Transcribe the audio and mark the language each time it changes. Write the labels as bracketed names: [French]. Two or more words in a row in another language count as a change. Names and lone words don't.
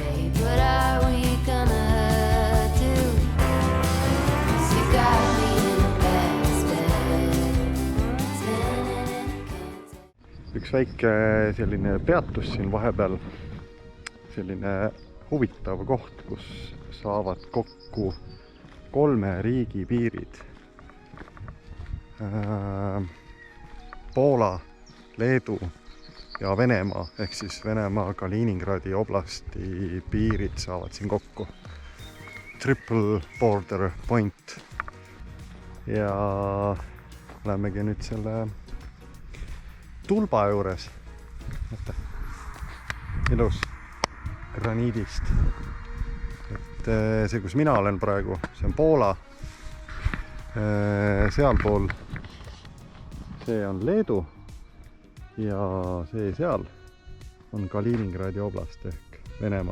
[Estonian] Üks väike selline peatus siin vahepeal, selline huvitav koht, kus saavad kokku 3 riigi piirid. Poola, Leedu ja Venemaa, ehk siis Venemaa Kaliningradi oblasti piirid saavad siin kokku. [English] Triple border point. [Estonian] Ja lähemegi nüüd selle tulba juures. Ilus graniidist. Et see, kus mina olen praegu, see on Poola. Sealpool see on Leedu ja see seal on Kaliningradi oblast ehk Venemaa.